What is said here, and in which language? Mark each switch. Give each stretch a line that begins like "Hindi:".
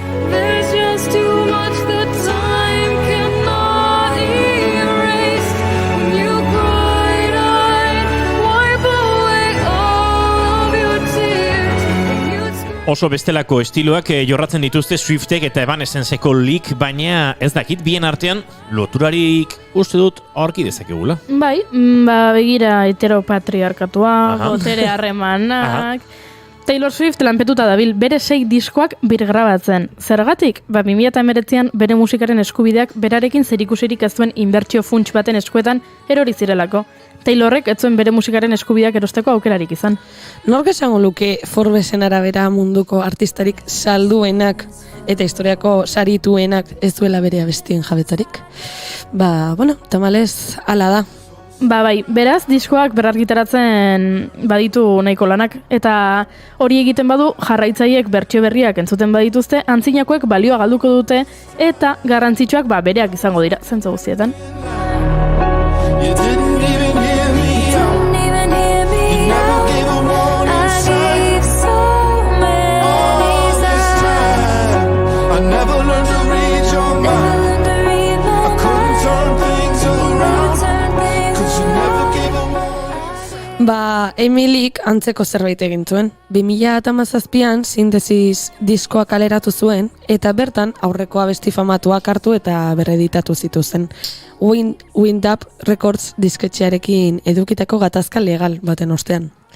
English: There's just too much that time cannot erase. When you cried, I'd wipe away all of your tears. And you'd scream.
Basque: Oso bestelako estiloak jorratzen dituzte Swiftek eta Evanescenceko Leak, baina ez dakit bien artean loturarik uste dut aurki dezakegula. Bai, begira heteropatriarkatua, botere harremanak. Taylor Swift lanpetuta dabil bere 6 diskoak birgrabatzen. Zergatik? 2019an bere musikaren eskubideak berarekin zerikusirik ez duen inbertsio funts baten eskuetan erori zirelako. Taylorrek ez zuen bere musikaren eskubideak erosteko aukerarik izan. Nork esango luke Forbesen arabera munduko artistarik salduenak eta historiako sarituenak ez duela bere abestien jabetzarik? Ba, bueno, tamalez hala da. Ba bai, beraz, diskoak berrargitaratzen baditu nahiko lanak, eta hori egiten badu jarraitzaileek bertsio berriak entzuten badituzte, antzinakoek balioa galduko dute, eta garrantzitsuak bereak izango dira, zentzu guztietan.
English: You didn't even hear me out. Didn't even hear me out. Gave a warning I sign. gave so many All this time, I never learned to read your mind. Never learned to read my I couldn't turn things around. Turn things 'Cause you never gave a warning.
Basque: Ba, Emilyk antzeko zerbait egin zuen. 2017an sintesis diskoa kaleratu zuen, eta bertan aurreko abesti famatuak hartu eta berreditatu zituzen. Wind Up Records disketxearekin edukitako gatazka legal baten ostean.